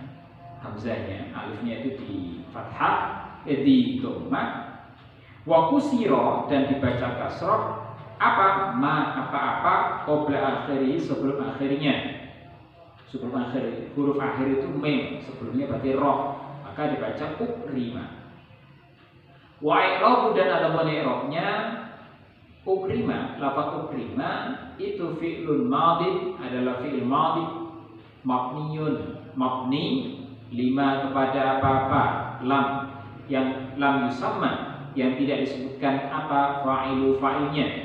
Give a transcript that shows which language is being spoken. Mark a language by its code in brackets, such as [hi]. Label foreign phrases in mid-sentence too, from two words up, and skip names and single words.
[id] Hamzahnya, alifnya itu di fathah, di domah. [ar] وكسر, [id] dan dibaca kasroh apa-apa [ar] قبل آخره, [id] sebelum akhirnya. Sebelum akhir, huruf akhir itu mem, sebelumnya berarti roh, maka dibaca ukrima. [ar] وإعرابه, [id] dan ada i'rabnya ukrima. Lafaz ukrima itu [ar] فعل ماض, [id] adalah [ar] فعل ماض مبني, مبني لما [id] kepada apa-apa, lam, yang [ar] لم يسم, [id] yang tidak disebutkan apa fa'ilnya.